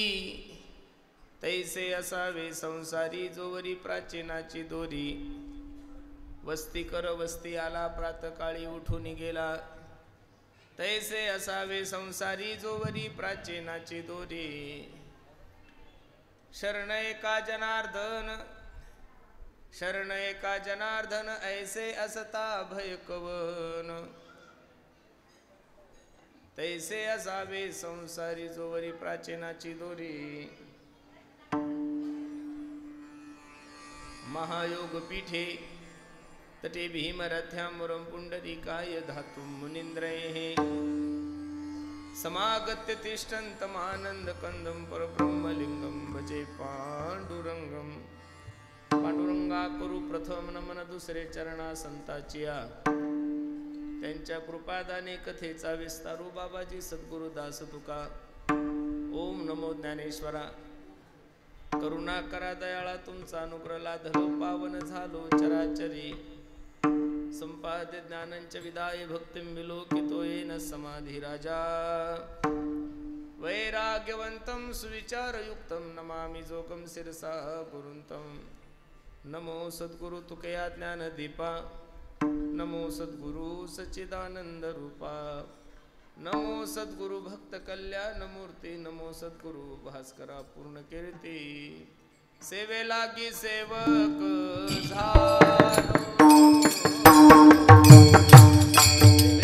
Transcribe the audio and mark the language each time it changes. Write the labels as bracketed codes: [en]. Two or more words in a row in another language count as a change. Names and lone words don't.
[mr] तैसे असावे संसारी जोवरी प्राचीनाची दोरी वस्ती कर वस्ती आला प्रातकाळी उठून गेला तैसे असावे संसारी जोवरी प्राचीनाची दोरी शरण एका जनार्दन शरण एका जनार्दन ऐसे असता भय कवन तैसे असावे संसारी जोवरी प्राचीनाची दोरी [sa] महायोग पीठे तटे भीमरथ्यामुरं पुंडरीकाय धातुं मुनीन्द्रैः समागत्य तिष्ठन्तमानन्दकन्दं परब्रह्मलिङ्गं भजे पांडुरंगं [mr] पांडुरंगा करू प्रथम नमन दुसरे चरणा संताचिया त्यांच्या कृपादाने कथेचा विस्तारू बाबाजी सद्गुरु दास तुका ओम नमो ज्ञानेश्वरा करुणा करा दयाळा तुमचा अनुग्रह लाधलो पावन झालो चराचरी [sa] संपाद्य ज्ञानंच विदाय भक्तिं विलोकितो येन [mr] समाधी राजा [sa] वैराग्यवंतं सुविचारयुक्तं नमामि जोगं शिरसा गुरुंतं [mr] नमो सद्गुरु तुकया ज्ञानदीपा नमो सद्गुरु सच्चिदानंद रूपा नमो सद्गुरु भक्त कल्याण मूर्ती नमो सद्गुरु भास्करा पूर्ण कीर्ती सेवे लागी सेवक झालो